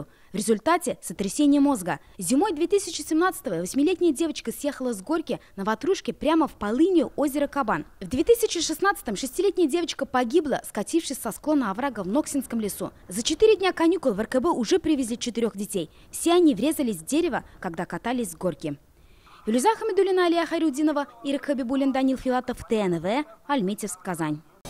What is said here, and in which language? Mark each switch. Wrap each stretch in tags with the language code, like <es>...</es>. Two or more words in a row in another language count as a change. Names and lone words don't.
<ru>В результате сотрясение мозга. Зимой 2017-го 8-летняя девочка съехала с горки на ватрушке прямо в полынью озера Кабан. В 2016-м 6-летняя девочка погибла, скатившись со склона оврага в Ноксинском лесу. За 4 дня каникул в РКБ уже привезли 4 детей. Все они врезались в дерево, когда катались с горки. Юлиза Хамидуллина, Алия Хайрудинова, Ирак Хабибуллин, Данил Филатов, ТНВ, Альметьевск, Казань.</ru>